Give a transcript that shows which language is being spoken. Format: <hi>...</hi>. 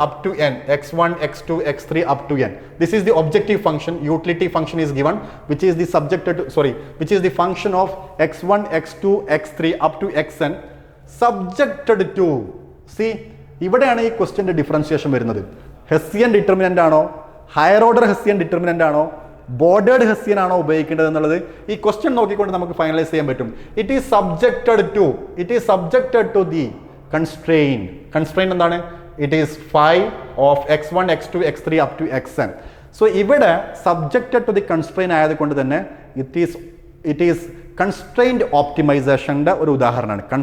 <en>Up to n, x1 x2 x3 up to n. This is the objective function. Utility function is given, which is the which is the function of x1 x2 x3 up to xn subjected to.</en> <ml>See, ഇവിടെയാണ് ഈ ക്വസ്റ്റ്യൻ്റെ differentiation വരുന്നത്. Hessian determinant ആണോ, higher order Hessian determinant ആണോ, bordered Hessian ആണോ ഉപയോഗിക്കേണ്ടത് എന്നുള്ളത് ഈ question നോക്കിക്കൊണ്ട് നമുക്ക് ഫൈനലൈസ് ചെയ്യാൻ പറ്റും.</ml> <en>it is subjected to the constraint</en> <ml>എന്താണ്?</ml> <en>It is 5 of x1 x2 x3 up to xn. So ഇവിടെ subjected to the constraint</en> <ml>ആയതുകൊണ്ട് തന്നെ</ml> <en>it is constrained ഓപ്റ്റിമൈസേഷൻ്റെ</en> <ml>ഒരു ഉദാഹരണമാണ്.</ml>